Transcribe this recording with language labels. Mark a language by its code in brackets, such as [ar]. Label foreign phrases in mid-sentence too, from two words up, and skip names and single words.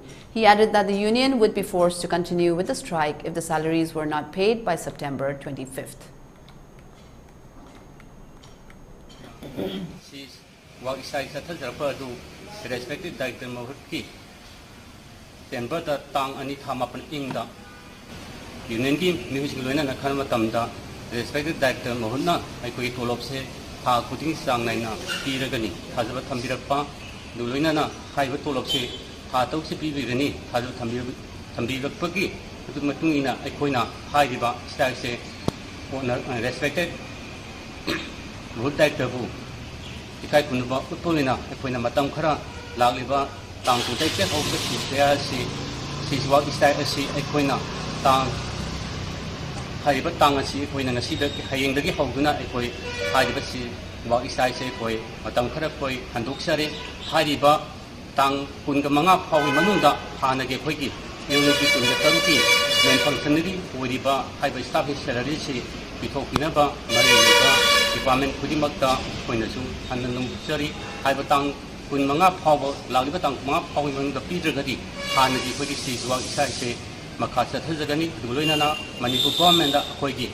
[en] He added that the union would be forced to continue with the strike if the salaries were not paid by September 25th. [mni] Union ki music loina na khan matam da [en] respected director [mni] mohunna ai koi tolop se tha kuting sang nai na pi ragani thajaba thambirak pa du loina na khai ba tolop se tha tok se pi bigani thajaba thambirak pa ki tu matung ina ai koi na hai diba style se [en] respected road director [mni] bu ikai kunba utolina ai koi na matam khara lagliba tang tu dai pe ho se ya si wa style si ai koi na tang Hariba tang si koi na ngasi da hayeng dagi hawduna koi hariba si wa isai se koi matam khara koi handuk sare hariba tang kun ga manga phawi manunda hana ge koi ki unity kun ga taruki [en] main functionary [mni] horiba haiba [en] staff salary [mni] si bithok pina ba mari ga department khudimak ta koi na su hananum sari haiba tang kun manga phaw lagiba tang manga phawi manunda pidra gadi hana ge koi ki si wa isai se Makasa Tazagani, Duloina, Manipur government, Koigi.